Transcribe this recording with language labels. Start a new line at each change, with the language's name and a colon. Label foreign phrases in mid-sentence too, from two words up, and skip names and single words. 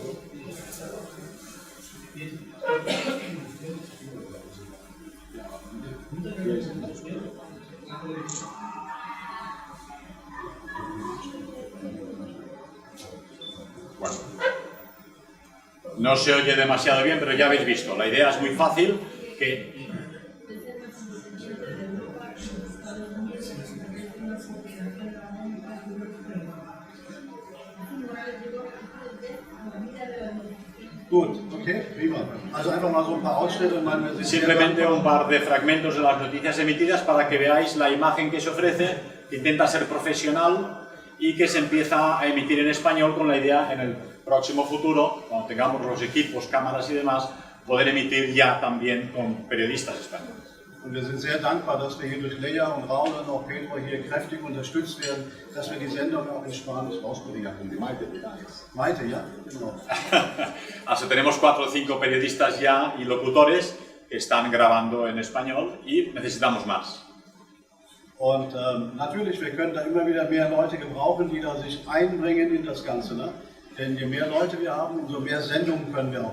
Spanish: Bueno, no se oye demasiado bien, pero ya habéis visto. La idea es muy fácil, que
German: Gut, okay, prima. Also einfach mal so ein paar Ausschnitte.
Spanish: simplemente un par de fragmentos de las noticias emitidas para que veáis la imagen que se ofrece, que intenta ser profesional y que se empieza a emitir en español con la idea en el próximo futuro, cuando tengamos los equipos, cámaras y demás, poder emitir ya también con periodistas españoles.
German: Und wir sind sehr dankbar, dass wir hier durch Lea und Raul und auch Pedro hier kräftig unterstützt werden, dass wir die Sendung auch in Spanisch rausbringen können. Maite, ja? Genau.
Spanish: Así tenemos 4 o 5 periodistas ya y locutores que están grabando en español y necesitamos más.
German: Und natürlich, wir können da immer wieder mehr Leute gebrauchen, die da sich einbringen in das Ganze. Ne? Denn je mehr Leute wir haben, umso mehr Sendungen können wir auch machen.